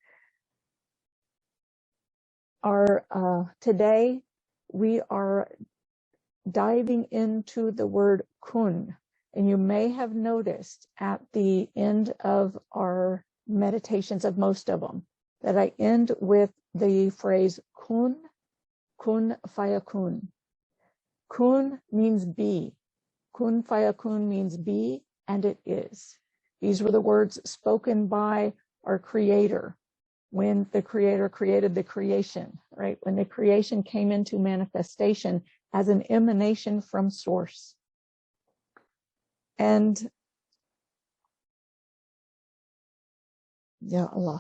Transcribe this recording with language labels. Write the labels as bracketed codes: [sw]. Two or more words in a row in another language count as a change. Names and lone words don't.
[en] Today we are diving into the word kun. And you may have noticed at the end of our meditations, of most of them, that I end with the phrase [ar] كن، كن فيكون. [en] Kun means be. [ar] كن فيكون [en] means be, and it is. These were the words spoken by our Creator when the Creator created the creation, right? When the creation came into manifestation as an emanation from Source. [ar] And يا الله.